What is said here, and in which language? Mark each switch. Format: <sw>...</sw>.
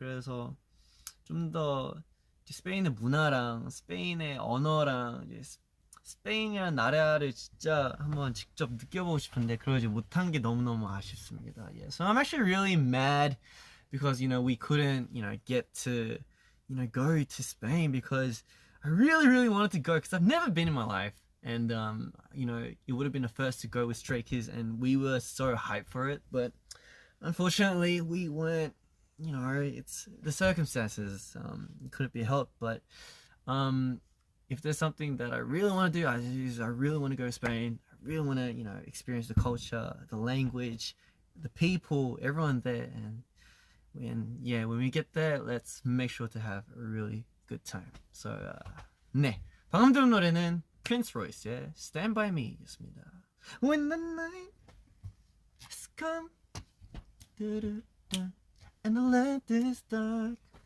<ko>그래서 좀 더 스페인의 문화랑 스페인의 언어랑 이제 스페인이라는 나라를 진짜 한번 직접 느껴보고 싶은데 그러지 못한 게 너무너무 아쉽습니다.</ko> <en>Yeah. So I'm actually really mad because we couldn't get to go to Spain because I really wanted to go because I've never been in my life, and it would have been a first to go with Stray Kids, and we were so hyped for it, but unfortunately we weren't. It's the circumstances. Couldn't be helped, but if there's something that I really want to do, I really want to go to Spain. I really want to, experience the culture, the language, the people, everyone there. And when we get there, let's make sure to have a really good time. So,</en> <ko>네. 방금 들은 노래는 Prince Royce의 Stand By Me 였습니다.</ko> <en>When the night has come and the land is dark.</en>